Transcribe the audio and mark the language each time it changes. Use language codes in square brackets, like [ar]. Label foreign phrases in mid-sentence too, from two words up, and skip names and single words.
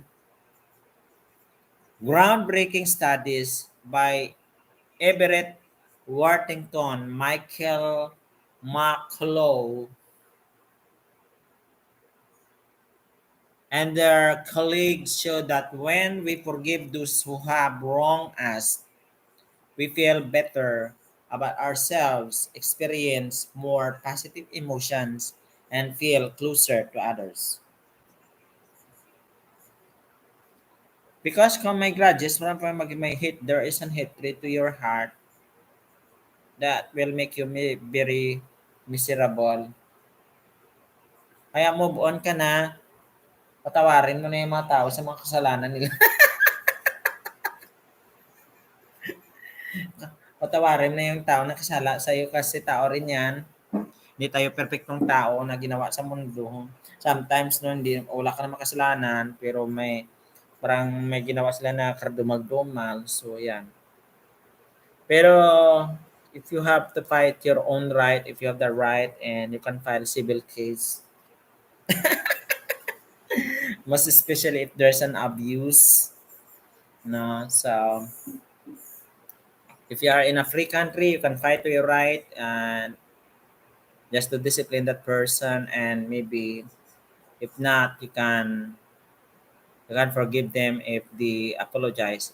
[en] Groundbreaking studies by Everett Worthington, Michael McCullough, and their colleagues show that when we forgive those who have wronged us, we feel better about ourselves, experience more positive emotions, and feel closer to others. Because [tl] kung may [en] grudges, [tl] wala pa may [en] hate, there is an hatred to your heart that will make you very miserable. [tl] Kaya move on ka na, patawarin mo na yung mga tao sa mga kasalanan nila. Patawarin na yung tao na kasala sa'yo kasi tao rin yan. Hindi tayo perfectong tao na ginawa sa mundo. Sometimes no, hindi, wala ka naman kasalanan, pero parang may ginawa sila na kardumag-dumal. So, yan. Pero, [en] if you have to fight your own right, if you have the right and you can file civil case, most especially if there's an abuse, no? So, if you are in a free country, you can fight to your right and just to discipline that person, and maybe if not, you can forgive them if they apologize.